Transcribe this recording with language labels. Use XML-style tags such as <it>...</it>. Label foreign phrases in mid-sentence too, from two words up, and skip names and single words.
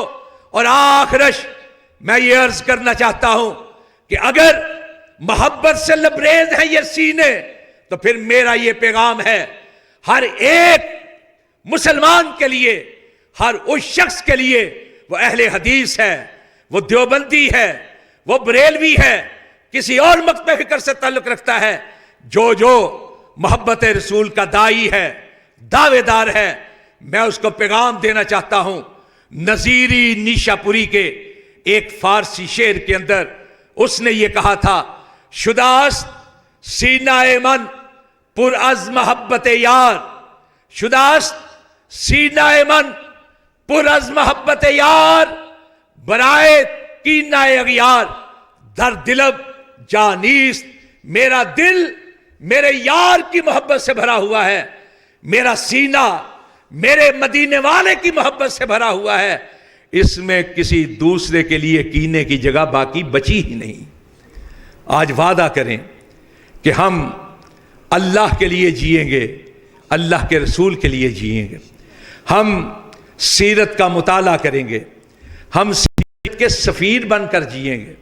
<ur>اور آخرش میں یہ عرض کرنا چاہتا ہوں کہ اگر محبت سے لبریز ہیں یہ سینے تو پھر میرا یہ پیغام ہے ہر ایک مسلمان کے لیے، ہر اس شخص کے لیے، وہ اہل حدیث ہے، وہ دیوبندی ہے، وہ بریلوی ہے، کسی اور مکتب فکر سے تعلق رکھتا ہے، جو محبت رسول کا دائی ہے، دعوے دار ہے، میں اس کو پیغام دینا چاہتا ہوں. نظیری نیشا پوری کے ایک فارسی شعر کے اندر اس نے یہ کہا تھا،</ur> <fa>شداست سینہ من پر از محبت یار، شداست سینہ من پر از محبت یار، برائے کینہ اغیار در دلب جانیست.</fa> <ur>میرا دل میرے یار کی محبت سے بھرا ہوا ہے، میرا سینہ میرے مدینے والے کی محبت سے بھرا ہوا ہے. اس میں کسی دوسرے کے لیے کینے کی جگہ باقی بچی ہی نہیں. آج وعدہ کریں کہ ہم اللہ کے لیے جئیں گے، اللہ کے رسول کے لیے جئیں گے، ہم سیرت کا مطالعہ کریں گے، ہم سیرت کے سفیر بن کر جئیں گے.</ur>